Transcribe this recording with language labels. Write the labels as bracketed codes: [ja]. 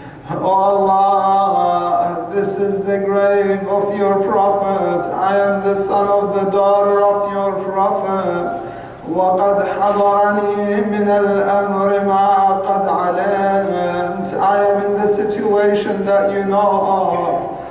[en] Oh Allah, this is the grave of your Prophet. I am the son of the daughter of your Prophet. [ar] وقد حضرني من الأمر ما قد علمت. [en] I am in the situation that you know of.